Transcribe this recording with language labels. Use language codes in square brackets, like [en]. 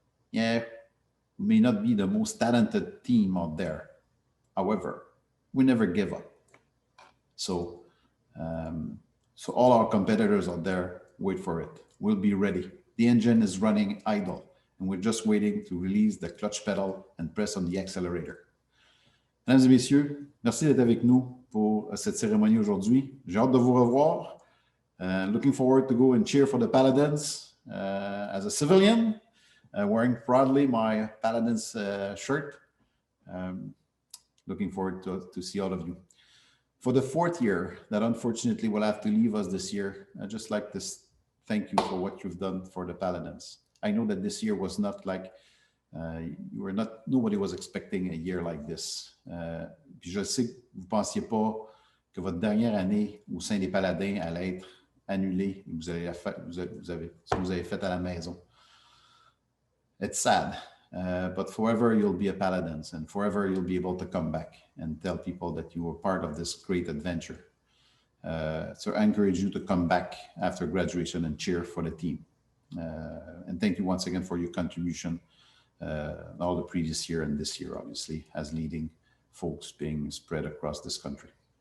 [en] Yeah, we may not be the most talented team out there. However, we never give up. So all our competitors out there, wait for it. We'll be ready. The engine is running idle, and we're just waiting to release the clutch pedal and press on the accelerator. [fr] Mesdames et messieurs, merci d'être avec nous pour cette cérémonie aujourd'hui. J'ai hâte de vous revoir. [en] Looking forward to go and cheer for the Paladins as a civilian, wearing proudly my Paladins shirt. Looking forward to see all of you. For the fourth year that unfortunately will have to leave us this year, I'd just like to thank you for what you've done for the Paladins. I know that this year was not like, nobody was expecting a year like this. [fr] Puis je sais que vous ne pensiez pas que votre dernière année au sein des Paladins allait être annulée. Vous avez fait à la maison. [en] It's sad, but forever you'll be a Paladins, and forever you'll be able to come back and tell people that you were part of this great adventure. So I encourage you to come back after graduation and cheer for the team. And thank you once again for your contribution all the previous year and this year, obviously, as leading folks being spread across this country.